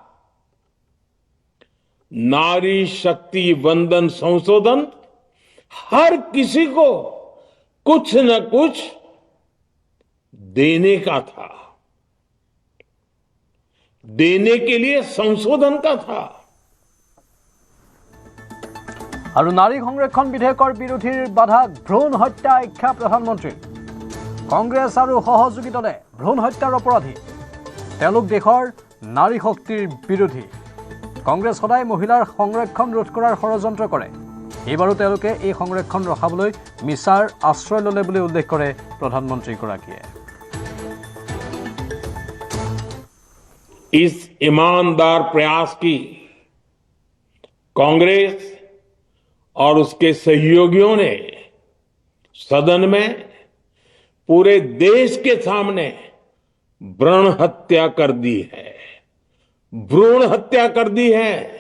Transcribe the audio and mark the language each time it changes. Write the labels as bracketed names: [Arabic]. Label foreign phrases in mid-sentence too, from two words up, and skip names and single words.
[Hindi] नारी शक्ति वंदन संशोधन हर किसी को कुछ न कुछ देने का था, देने के लिए संशोधन का था। [Assamese] আৰু নাৰী সংৰক্ষণ বিধেয়কৰ বিৰোধীৰ বাধাক ভ্ৰূণ হত্যা আখ্যা প্ৰধানমন্ত্ৰীৰ। কংগ্ৰেছ আৰু সহযোগী দলে ভ্ৰূণ হত্যাৰ অপৰাধী। তেওঁলোক দেশৰ নাৰী শক্তিৰ বিৰোধী। কংগ্ৰেছ সদায় মহিলাৰ সংৰক্ষণ ৰোধ কৰাৰ ষড়যন্ত্ৰ কৰে। এইবাৰো তেওঁলোকে এই সংৰক্ষণ ৰখাবলৈ মিছাৰ আশ্ৰয় ল'লে বুলি উল্লেখ কৰে প্ৰধানমন্ত্ৰীগৰাকীয়ে। [Hindi] इस ईमानदार प्रयास की कांग्रेस और उसके सहयोगियों ने सदन में पूरे देश के सामने भ्रूण हत्या कर दी है, भ्रूण हत्या कर दी है।